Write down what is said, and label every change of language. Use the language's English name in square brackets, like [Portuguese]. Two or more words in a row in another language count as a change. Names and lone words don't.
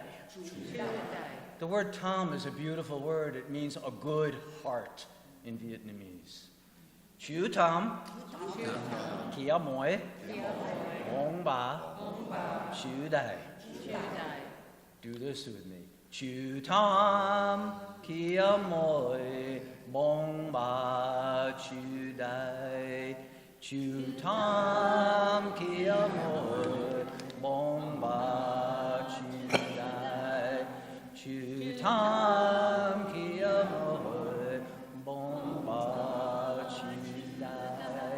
[English] The word Tam is a beautiful word. It means a good heart in Vietnamese. [Vietnamese] Chu Tam, Kia Moi, Mong Ba, Chu Dai. [English] Do this with me. [Vietnamese] Chu Tam, Kia Moi, Mong Ba, Chu Dai. Chu Tam, Kia Moi, Mong Ba, Chu Dai. Chu Tam, Kia Moi, Mong Ba, Chu Dai.